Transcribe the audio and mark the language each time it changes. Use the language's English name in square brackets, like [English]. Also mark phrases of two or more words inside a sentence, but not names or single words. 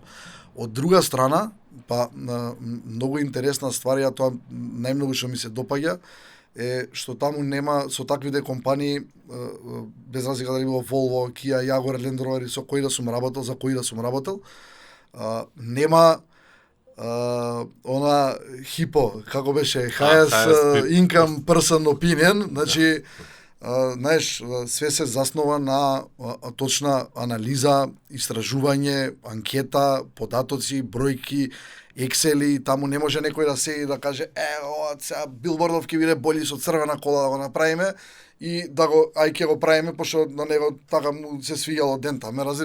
[Macedonian] Од друга страна, па многу интересна ствар, ја тоа најмногу што ми се допаѓа, е што таму нема со таквите компании, без разлика дали било Volvo, Kia, Jaguar, Land Rover, со кои да сум работел, за кои да сум работел, нема она HIPO, како беше, [English] highest income person opinion, [Macedonian] значи, знаеш, све се заснова на точна анализа, истражување, анкета, податоци, бројки, Excel-и, таму не може некој да седи да каже сега билбордов ќе биде бољи со црвена кола да го направиме и да го ќе го правиме пошто на него така му се свиѓало дента, ме разбираш.